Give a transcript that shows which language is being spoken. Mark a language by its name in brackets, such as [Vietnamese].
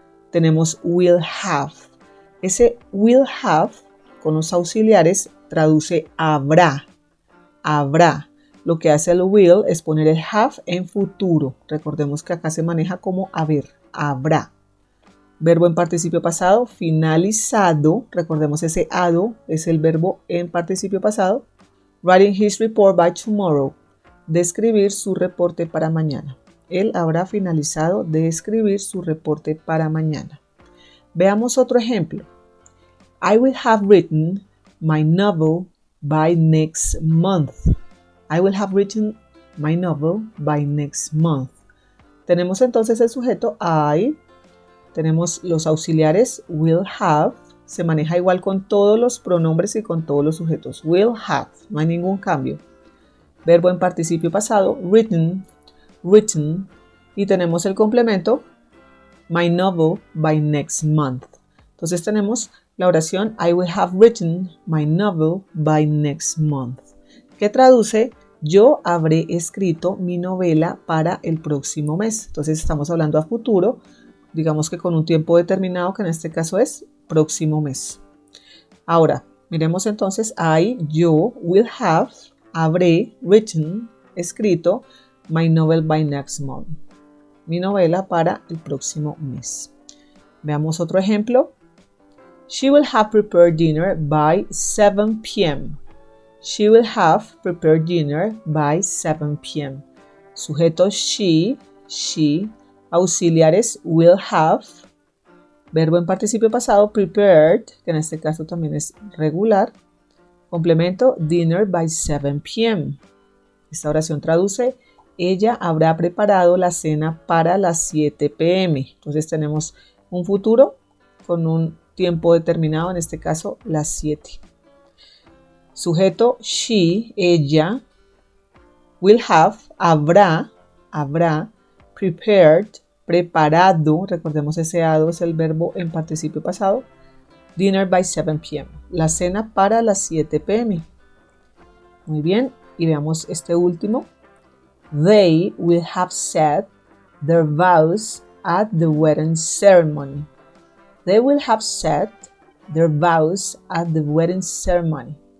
[Spanish] Tenemos will have. Ese will have con los auxiliares traduce habrá. Lo que hace el will es poner el have en futuro. Recordemos que acá se maneja como haber, habrá. Verbo en participio pasado, finalizado. Recordemos ese hado es el verbo en participio pasado. [English] Writing his report by tomorrow. [Spanish] De escribir su reporte para mañana. Él habrá finalizado de escribir su reporte para mañana. Veamos otro ejemplo. [English] I will have written my novel by next month. I will have written my novel by next month. [Spanish] Tenemos entonces el sujeto I, tenemos los auxiliares will have, se maneja igual con todos los pronombres y con todos los sujetos. Will have, no hay ningún cambio. Verbo en participio pasado, written, y tenemos el complemento, [English] my novel by next month. [Spanish] Entonces tenemos la oración [English] I will have written my novel by next month, [Spanish] que traduce: yo habré escrito mi novela para el próximo mes. Entonces estamos hablando a futuro, digamos que con un tiempo determinado, que en este caso es próximo mes. Ahora, miremos entonces, yo, will have, habré, written, escrito, [English] my novel by next month. [Spanish] Mi novela para el próximo mes. Veamos otro ejemplo. [English] She will have prepared dinner by 7 p.m. She will have prepared dinner by 7 p.m. [Spanish] Sujeto she, auxiliares will have, verbo en participio pasado prepared, que en este caso también es regular, complemento [English] dinner by 7 p.m. [Spanish] Esta oración traduce, ella habrá preparado la cena para las 7 p.m. Entonces tenemos un futuro con un tiempo determinado, en este caso las 7. Sujeto she, ella, will have, habrá, prepared, preparado, recordemos ese ado es el verbo en participio pasado, [English] dinner by 7 p.m. [Spanish] La cena para las 7 p.m. Muy bien, y veamos este último. [English] They will have said their vows at the wedding ceremony. They will have said their vows at the wedding ceremony.